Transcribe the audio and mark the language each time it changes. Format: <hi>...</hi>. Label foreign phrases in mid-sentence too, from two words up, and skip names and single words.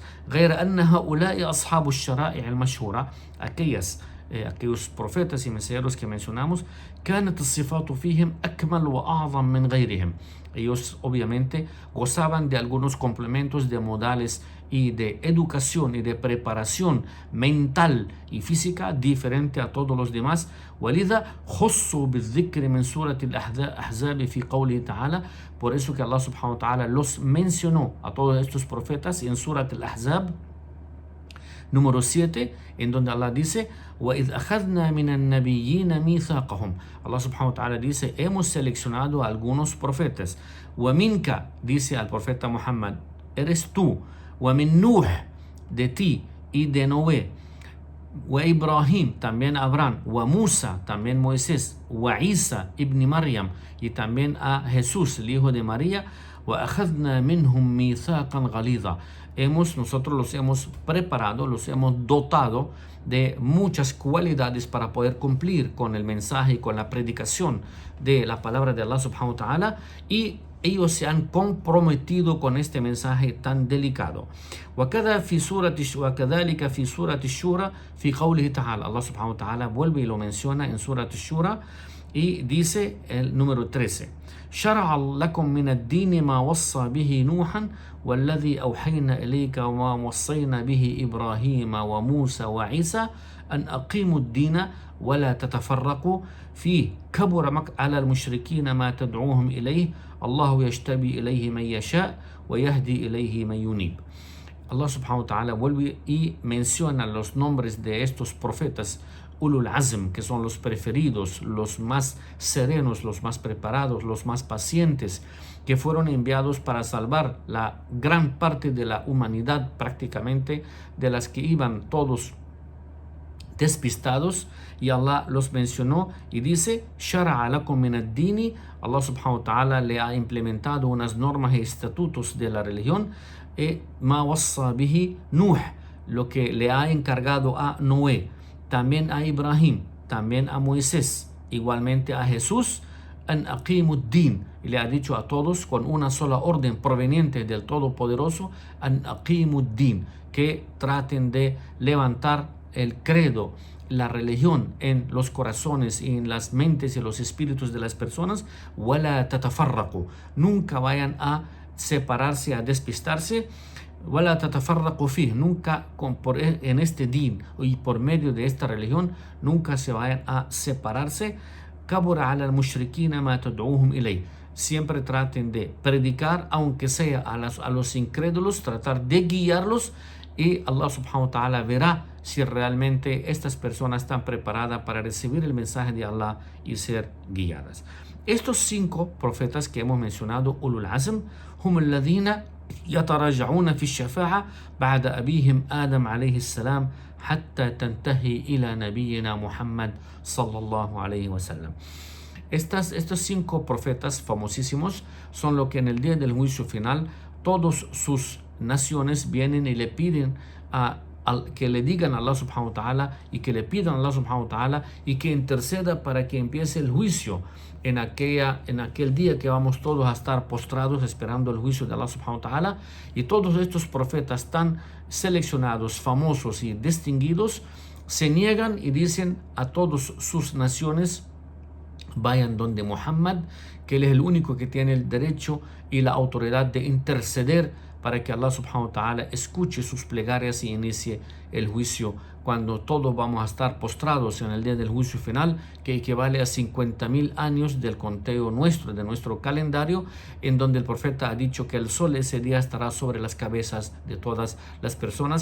<ar>غير أن هؤلاء أصحاب الشرائع المشهورة,</ar> <es>aquellos profetas y mensajeros que mencionamos,</es> <ar>كانت الصفات فيهم أكمل وأعظم من غيرهم.</ar> <es>Ellos obviamente gozaban de algunos complementos de modales y de educación y de preparación mental y física diferente a todos los demás.</es> <ar>ولذا خصوا بالذكر من سورة الأحزاب في قوله تعالى.</ar> <es>Por eso que Allah</es> <ar>سبحانه وتعالى</ar> <es>los mencionó a todos estos profetas en Surat al-Ahzab número 7, en donde Allah dice:</es> <ar>وَإِذْ أَخَذْنَا مِنَ النَّبِيِّينَ مِيثَاقَهُمْ.</ar> <es>Allah</es> <ar>سبحانه وتعالى</ar> <es>dice: hemos seleccionado a algunos profetas. وَمِنْكَ, dice al profeta Muhammad, eres tú.</es> <ar>وَمِن نُوح,</ar> <es>de ti y de Noé. وإبراهيم, también Abraham. وموسى, también Moisés.</es> <ar>وعيسى ابن مريم,</ar> <es>y también a Jesús, el hijo de María.</es> <ar>وأخذنا منهم ميثاقا غليظا.</ar> <es>Nosotros los hemos preparado, los hemos dotado de muchas cualidades para poder cumplir con el mensaje y con la predicación de la palabra de Allah</es> <ar>سبحانه وتعالى,</ar> <es>y ellos se han comprometido con este mensaje tan delicado.</es> <ar>وكذلك في سورة الشورى في قوله تعالى.</ar> <es>Allah</es> <ar>سبحانه وتعالى</ar> <es>vuelve y lo menciona en Surat al-Shura, Y dice el número 13:</es> <ar>شرع لكم من الدين ما وصى به نوحا والذي أوحينا إليك وما وصينا به إبراهيم وموسى وعيسى أن أقيموا الدين ولا تتفرقوا فيه كبر على المشركين ما تدعوهم إليه الله يجتبي إليه من يشاء ويهدي إليه من ينيب.</ar> <es>Allah</es> <ar>سبحانه وتعالى</ar> <es>vuelve y menciona los nombres de estos profetas</es> <ar>أولو العزم,</ar> <es>que son los preferidos, los más serenos, los más preparados, los más pacientes, que fueron enviados para salvar la gran parte de la humanidad, prácticamente, de las que iban todos despistados, y Allah los mencionó y dice:</es> <ar>شرع لكم من الدين.</ar> <es>Allah</es> <ar>سبحانه وتعالى</ar> <es>le ha implementado unas normas y estatutos de la religión,</es> <ar>ما وصى به نوح,</ar> <es>lo que le ha encargado a Noé, también a Ibrahim, también a Moisés, igualmente a Jesús,</es> <ar>أن أقيموا الدين,</ar> <es>y le ha dicho a todos con una sola orden proveniente del Todopoderoso,</es> <ar>أن أقيموا الدين,</ar> <es>que traten de levantar el credo, la religión en los corazones y en las mentes y los espíritus de las personas.</es> <ar>ولا تتفرقوا,</ar> <es>nunca vayan a separarse, a despistarse.</es> <ar>ولا تتفرقوا فيه,</ar> <es>nunca en este din y por medio de esta religión nunca se vayan a separarse.</es> <ar>كبر على المشركين ما تدعوهم إليه,</ar> <es>siempre traten de predicar, aunque sea a los incrédulos, tratar de guiarlos, y Allah</es> <ar>سبحانه وتعالى</ar> <es>verá si realmente estas personas están preparadas para recibir el mensaje de Allah y ser guiadas. Estos 5 profetas que hemos mencionado,</es> <ar>أولو العزم هم الذين يتراجعون في الشفاعة بعد أبيهم آدم عليه السلام حتى تنتهي إلى نبينا محمد صلى الله عليه وسلم.</ar> <es>Estos 5 profetas famosísimos son lo que en el día del juicio final todos sus naciones vienen y le piden que le digan a Allah</es> <ar>سبحانه وتعالى,</ar> <es>y que le pidan a Allah</es> <ar>سبحانه وتعالى,</ar> <es>y que interceda para que empiece el juicio en aquel día que vamos todos a estar postrados esperando el juicio de Allah</es> <ar>سبحانه وتعالى.</ar> <es>Y todos estos profetas tan seleccionados, famosos y distinguidos se niegan y dicen a todas sus naciones: vayan donde Muhammad, que él es el único que tiene el derecho y la autoridad de interceder para que Allah</es> <ar>سبحانه وتعالى</ar> <es>escuche sus plegarias y inicie el juicio, cuando todos vamos a estar postrados en el día del juicio final, que equivale a 50.000 años del conteo nuestro, de nuestro calendario, en donde el profeta ha dicho que el sol ese día estará sobre las cabezas de todas las personas.</es>